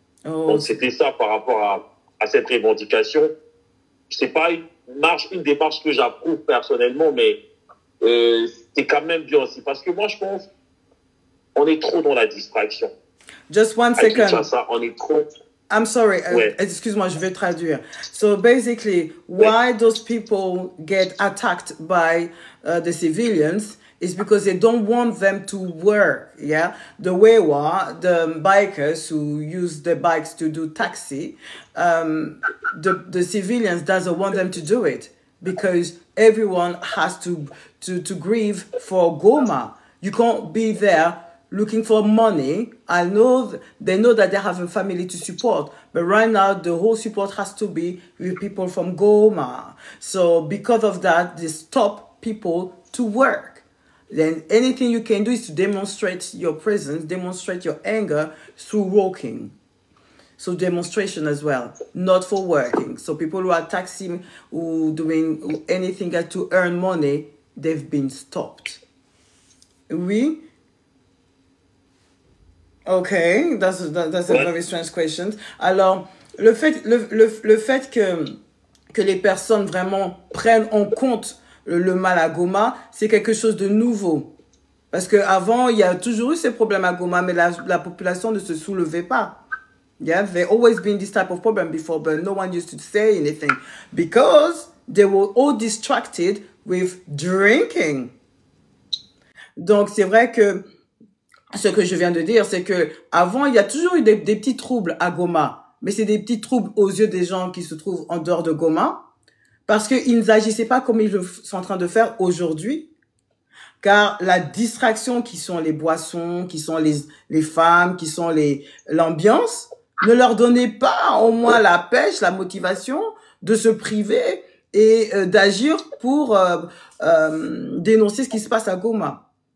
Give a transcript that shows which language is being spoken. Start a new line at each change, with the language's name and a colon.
French: Donc c'était ça par rapport à cette revendication. C'est pas une démarche que j'approuve personnellement, mais c'est quand même bien aussi. Parce que moi, je pense on est trop dans la distraction.
English: Just one second.
French: Kinshasa, on est trop...
English: I'm sorry,
French: excuse-moi, je vais traduire.
English: So basically, why those people get attacked by the civilians is because they don't want them to work, yeah? The Wewa, the bikers who use the bikes to do taxi, the civilians doesn't want them to do it because everyone has to grieve for Goma. You can't be there looking for money. I know they know that they have a family to support, but right now the whole support has to be with people from Goma. So because of that, they stop people to work. Then anything you can do is to demonstrate your presence, demonstrate your anger through walking. So demonstration as well, not for working. So people who are taxing, who doing anything to earn money, they've been stopped. Oui. Okay, that's a very strange question.
French: Alors, le fait que les personnes vraiment prennent en compte le mal à Goma, c'est quelque chose de nouveau. Parce qu'avant, il y a toujours eu ces problèmes à Goma, mais la population ne se soulevait pas.
English: Yeah, there always been this type of problem before, but no one used to say anything because they were all distracted with drinking.
French: Donc, c'est vrai que ce que je viens de dire, c'est que avant, il y a toujours eu des petits troubles à Goma, mais c'est des petits troubles aux yeux des gens qui se trouvent en dehors de Goma, parce qu'ils n'agissaient pas comme ils sont en train de faire aujourd'hui, car la distraction qui sont les boissons, qui sont les femmes, qui sont l'ambiance, ne leur donnait pas au moins la pêche, la motivation de se priver et d'agir pour dénoncer ce qui se passe à Goma.